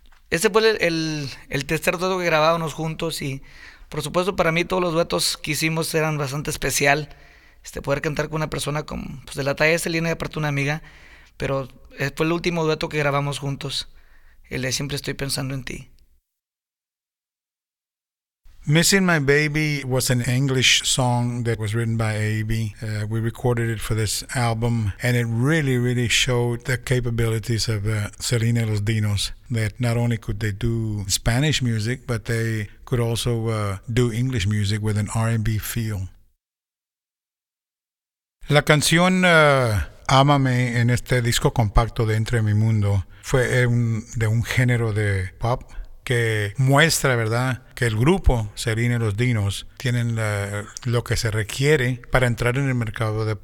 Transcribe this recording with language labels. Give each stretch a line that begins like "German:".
Spanish: Ese fue el tercer dueto que grabábamos juntos, y por supuesto para mí todos los duetos que hicimos eran bastante especial. Poder cantar con una persona pues de la talla de Selena y aparte una amiga. Pero fue el último dueto que grabamos juntos, el de Siempre Estoy Pensando en Ti.
English: Missing My Baby was an English song that was written by AB. We recorded it for this album, and it really, really showed the capabilities of Selena Los Dinos, that not only could they do Spanish music, but they could also do English music with an R&B feel.
Spanish: La canción Ámame, en este disco compacto de Entre Mi Mundo, fue de un género de pop que muestra, ¿verdad?, que el grupo Selena y los Dinos tienen lo que se requiere para entrar en el mercado de pop, interpretando diferentes géneros, ¿verdad?